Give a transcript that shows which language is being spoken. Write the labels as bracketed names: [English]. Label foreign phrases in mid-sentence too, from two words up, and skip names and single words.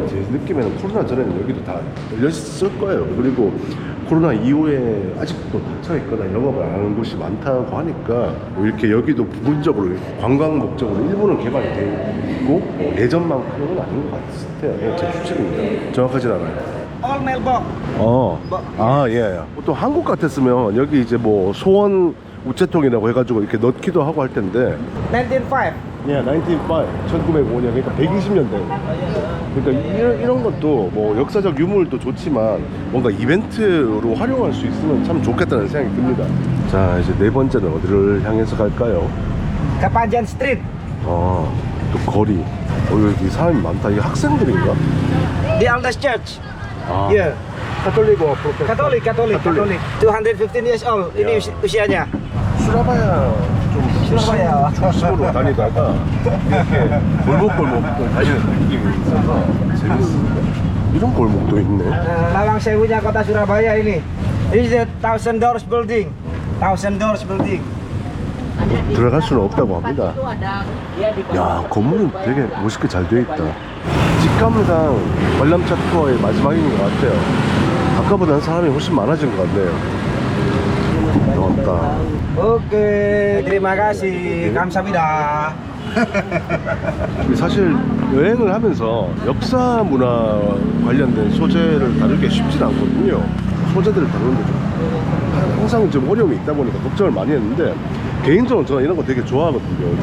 [Korean] 제 느낌에는 코로나 전에는 여기도 다 열렸을 거예요. 그리고 코로나 이후에 아직도 닫혀있거나 영업을 안 하는 곳이 많다고 하니까 뭐 이렇게 여기도 부분적으로 관광 목적으로 일부는 개발이 돼 있고 뭐 예전만큼은 아닌 것 같아요. 제 추측입니다. 정확하진 않아요. [English] All mailbox. [Korean] 예. 보통 한국 같았으면 여기 이제 뭐 소원 우체통이라고 해가지고 이렇게 넣기도 하고 할 텐데 1905. 예, 1905년, 그러니까 120년대. 그러니까 이런 것도 뭐 역사적 유물도 좋지만 뭔가 이벤트로 활용할 수 있으면 참 좋겠다는 생각이 듭니다. 자, 이제 네 번째는 어디를 향해서 갈까요? Kapanjan Street. 또 거리. 여기 사람이 많다. 이게 학생들인가? The Aldous Church. 아, [English] Yeah. [Korean] 카톨릭 뭐 [English] Katolik. 215 years old. [Indonesian] Ini usianya. [Korean] 수라바야 좀 Surabaya. 중심으로 다니다가 이렇게 골목골목 다니는 느낌이 있어서 재밌습니다. 이런 골목도 있네. [Indonesian] Lawang Sewunya kota Surabaya ini. [English] This is the Thousand Doors Building. Thousand Doors Building. [Korean] 들어갈 수는 없다고 합니다. 야, 건물은 되게 멋있게 잘 되어 있다. 직감당 관람차 투어의 마지막인 것 같아요. 아까보다는 사람이 훨씬 많아진 것 같네요. 나왔다. [Indonesian] Oke, terima kasih. [Korean] Kamsahamnida. 사실 여행을 하면서 역사 문화 관련된 소재를 다루기 쉽진 않거든요. 소재들을 다루는데 좀 항상 좀 어려움이 있다 보니까 걱정을 많이 했는데 개인적으로 저는 이런 거 되게 좋아하거든요.